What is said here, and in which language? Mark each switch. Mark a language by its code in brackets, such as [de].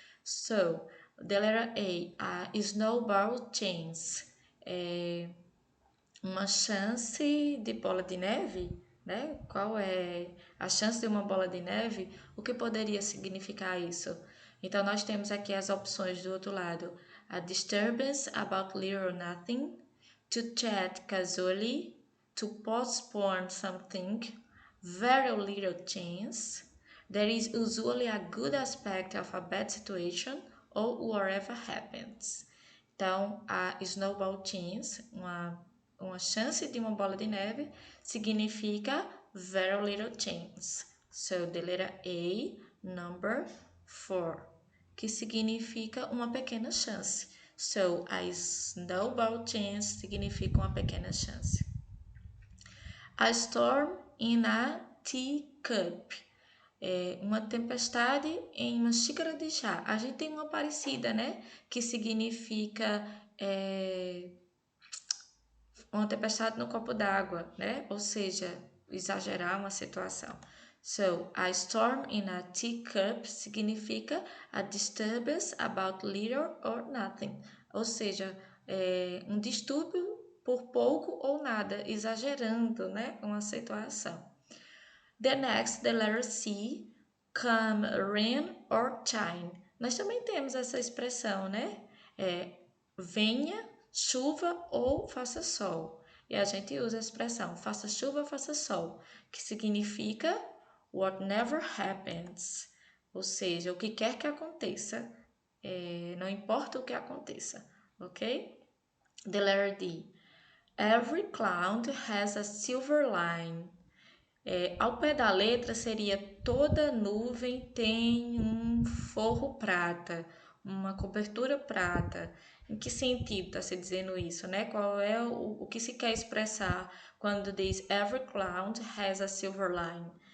[en] So, the letter A, snowball chance, [pt] uma chance de bola de neve, né? Qual é a chance de uma bola de neve? O que poderia significar isso? Então, nós temos aqui as opções do outro lado. [en] A disturbance about little or nothing, to chat casually, to postpone something, very little chance, there is usually a good aspect of a bad situation, or whatever happens. [pt] Então, [en] a snowball chance, [pt] uma chance de uma bola de neve, significa [en] very little chance. So, the letter A, number 4, [pt] que significa uma pequena chance. [en] So, a snowball chance [pt] significa uma pequena chance. [en] A storm in a teacup. [pt] Uma tempestade em uma xícara de chá. A gente tem uma parecida, né? Que significa uma tempestade no copo d'água, né? Ou seja, exagerar uma situação. [en] So, a storm in a teacup [pt] significa [en] a disturbance about little or nothing. [pt] Ou seja, um distúrbio por pouco ou nada, exagerando, né? Uma situação. [en] The next, the letter C, come rain or shine. [pt] Nós também temos essa expressão, né? Venha chuva ou faça sol. E a gente usa a expressão faça chuva, faça sol, que significa [en] what never happens. [pt] Ou seja, o que quer que aconteça, não importa o que aconteça, ok? [en] The letter D. Every cloud has a silver line. [pt] Ao pé da letra seria toda nuvem tem um forro prata, uma cobertura prata. Em que sentido está se dizendo isso, né? Qual é o que se quer expressar quando diz [en] every cloud has a silver line?